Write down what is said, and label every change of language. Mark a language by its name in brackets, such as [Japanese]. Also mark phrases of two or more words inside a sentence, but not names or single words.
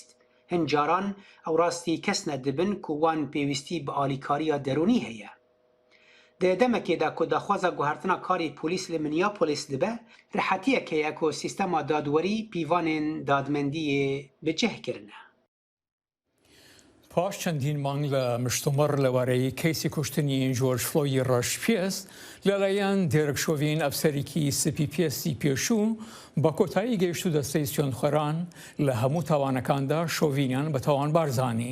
[Kurdish] Hin caran ew rastî kes ne dibin ku wan pêwîstî bi alîkariya derûnî heye. Di demekê de ku daxwaza guhertina karê polîs li Minneapolis dibe, rihetiyek heye ku sîstema dadwerî pîvanên dadmendiyê bi cih kirine. [Central Kurdish] پاش چەندین مانگ لە مشتومڕ لەوارەی کەیسی کوشتنی جۆرج فلۆیدی ڕەشپێست لەلایەن دێرک شۆڤین ئەفسەرێکی سپیپێستی پێشوو بە کۆتایی گەیشت و دەستەی سوێندخۆران لە هەموو تاوانەکاندا شۆڤینیان بە تاوانبار زانی.